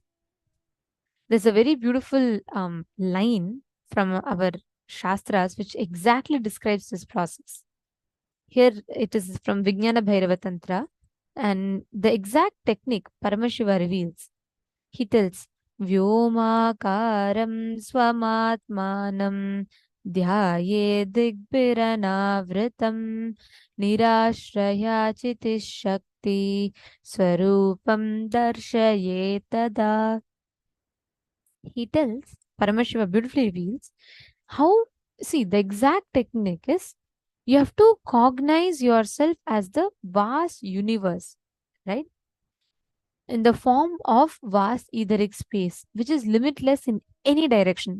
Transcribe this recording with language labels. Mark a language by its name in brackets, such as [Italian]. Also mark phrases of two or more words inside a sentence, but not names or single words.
[English] There's a very beautiful line from our Shastras which exactly describes this process. Here it is from Vijnana Bhairava Tantra, and the exact technique Paramashiva reveals. He tells, [Sanskrit] Vyomakaram swamatmanam dhyaye digbhiranavritam nirashraya chitis shakti swarupam darshaye tada. [English] He tells, Paramashiva beautifully reveals how, see, the exact technique is you have to cognize yourself as the vast universe, right? In the form of vast etheric space, which is limitless in any direction.